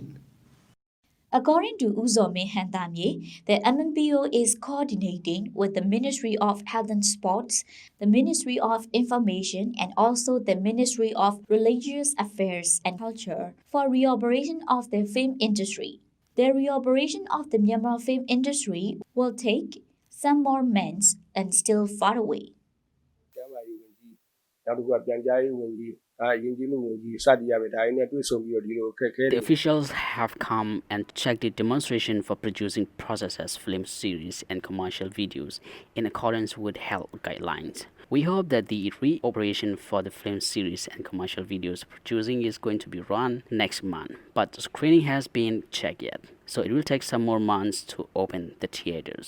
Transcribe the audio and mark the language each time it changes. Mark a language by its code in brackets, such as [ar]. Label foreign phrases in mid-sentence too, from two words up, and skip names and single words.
[en] According to Uzome Handamye, the MNPO is coordinating with the Ministry of Health and Sports, the Ministry of Information, and also the Ministry of Religious Affairs and Culture for reoperation of the film industry. The reoperation of the Myanmar film industry will take some more months and still far away. [my] ကျမ်းမာရေးဝန်ကြီးနောက်တစ်ခုကပြန်ကြားရေးဝန်ကြီး [en] The officials have come and checked the demonstration for producing processes, film series, and commercial videos in accordance with health guidelines. We hope that the re-operation for the film series and commercial videos producing is going to be run next month, but the screening has been checked yet, so it will take some more months to open the theaters.